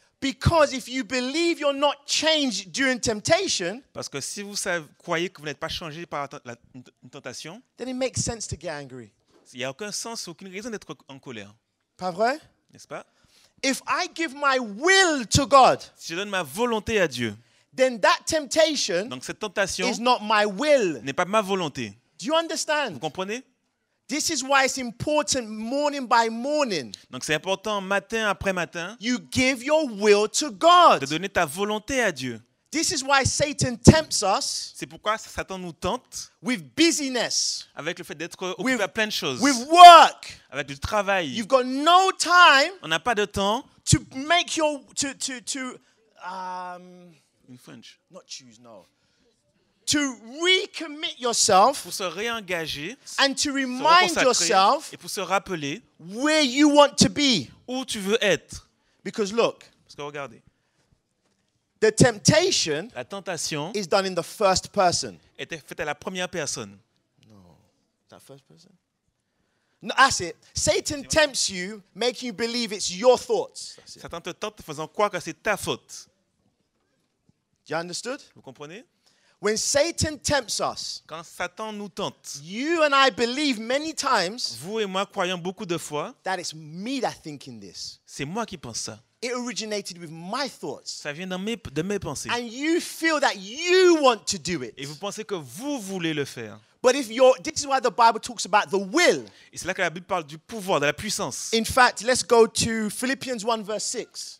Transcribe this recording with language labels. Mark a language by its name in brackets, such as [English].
[English] Because if you believe you're not changed during temptation, [French] Parce que si vous croyez que vous n'êtes pas changé par une tentation, [English] then it makes sense to get angry. [French] il n'y a aucun sens, aucune raison d'être en colère. Pas vrai? N'est-ce pas? [English] If I give my will to God, [French] Si je donne ma volonté à Dieu, [English] then that temptation [French] donc cette tentation [English] is not my will. [French] n'est pas ma volonté. [English] Do you [French] Vous [English] understand? [French] comprenez? [English] This is why it's important morning by morning. [French] Donc c'est important matin après matin [English] You give your will to God. [French] de donner ta volonté à Dieu. [English] This is why Satan tempts us [French] C'est pourquoi Satan nous tente [English] with busyness, [French] avec le fait d'être occupé à plein de choses, [English] with work. [French] avec du travail. [English] You've got no time [French] On n'a pas de temps. [English] to make your In French. not choose, no, to recommit yourself [French] Pour se réengager, [English] and to [French] se [English] remind [French] reconsacrer [English] yourself [French] et pour se rappeler [English] where you want to be. [French] où tu veux être. [English] Because look, [French] Parce que regardez, [English] the temptation [French] la tentation [English] is done in the first person. [French] était faite à la première personne. [English] That first person? No, that's it. Satan tempts you, making you believe it's your thoughts. That's it. [French] Satan te tente en faisant croire que c'est ta faute. [English] You understood? [French] Vous comprenez? [English] When Satan tempts us, [French] Quand Satan nous tente, [English] you and I believe many times [French] vous et moi croyons beaucoup de fois, [English] that it's me that thinking this. [French] c'est moi qui pense ça. [English] It originated with my thoughts. [French] Ça vient de mes pensées. [English] And you feel that you want to do [French] Et [English] it. [French] vous pensez que vous voulez le faire. [English] But this is why the Bible talks about the will. [French] Et c'est là que la Bible parle du pouvoir, de la puissance. [English] In fact, let's go to Philippians 1 verse 6.